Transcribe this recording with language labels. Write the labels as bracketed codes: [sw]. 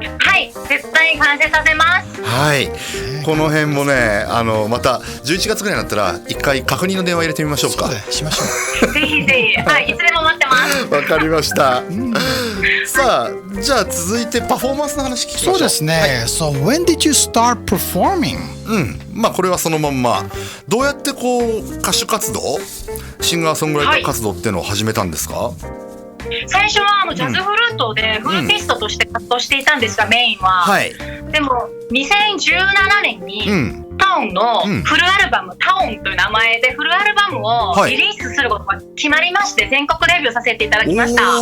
[ja] はい、絶対完成させます。はい。この辺もね、また11月ぐらいになったら一回確認の電話入れてみましょうか。そうしましょう。ぜひぜひ、はい、いつでも待ってます。わかりました。さあ、じゃあ続いてパフォーマンスの話聞きましょう。そうですね。 [en] So when did you start performing? [ja] まあこれはそのまんま。どうやってこう歌手活動、シンガーソングライター活動っていうのを始めたんですか？最初はジャズフルートでフルーティストとして活動していたんですが、メインは。でも2017年にタオンのフルアルバム、タオンという名前でフルアルバムをリリースすることが決まりまして、全国デビューさせていただきました。